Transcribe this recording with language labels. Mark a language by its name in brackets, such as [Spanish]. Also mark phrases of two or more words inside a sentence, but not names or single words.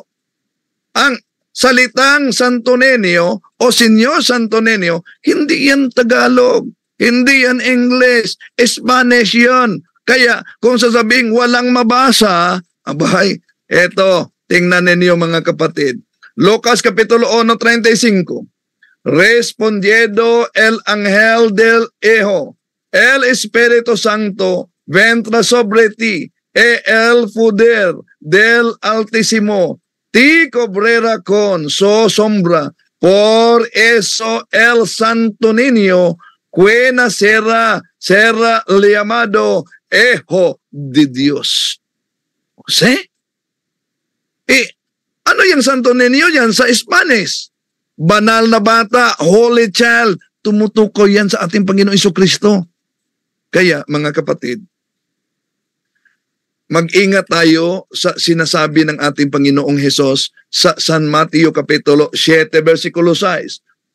[Filipino] Ang salitang Santo Niño o Senyor Santo Niño, hindi yan Tagalog. Hindi yan English, Spanish yun. Kaya kung sasabing walang mabasa, abay, eto, tingnan ninyo mga kapatid. Lucas Kapitulo 1:35. [Spanish] Respondiendo el ángel del Hijo, el Espíritu Santo vendrá sobre ti, e el poder del Altísimo ti cubrirá con su sombra. Por eso el santo niño que nacerá será llamado Hijo de Dios. ¿Sí? [Filipino] Ano yung santo niño yan sa Spanish? Banal na bata, [English] holy child. [Filipino] Tumutukoy yan sa ating Panginoon Jesucristo. Kaya mga kapatid, mag-ingat tayo sa sinasabi ng ating Panginoong Hesus sa San Mateo Kapitulo 7, versikulo 6.